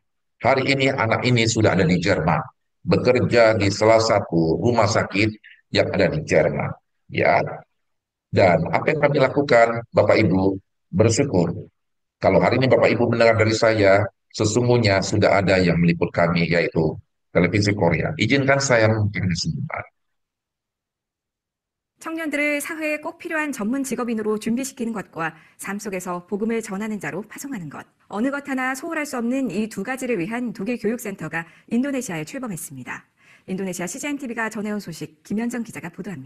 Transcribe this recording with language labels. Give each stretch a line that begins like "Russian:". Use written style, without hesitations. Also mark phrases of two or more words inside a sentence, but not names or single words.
Indonesian: Hari ini anak ini sudah ada di Jerman, bekerja di salah satu rumah sakit yang ada di Jerman. Ya, dan apa yang kami lakukan, Bapak Ibu, bersyukur. Kalau hari ini Bapak Ibu mendengar dari saya, sesungguhnya sudah ada yang meliput kami, yaitu televisi Korea. Izinkan saya memberikan sebentar.
Korean: 청년들을 사회에 꼭 필요한 전문 직업인으로 준비시키는 것과 삶 속에서 복음을 전하는 자로 파송하는 것. 어느 것 하나 소홀할 수 없는 이 두 가지를 위한 독일 교육센터가 인도네시아에 출범했습니다. 인도네시아 CGN-TV가 전해온 소식 김현정 기자가 보도합니다.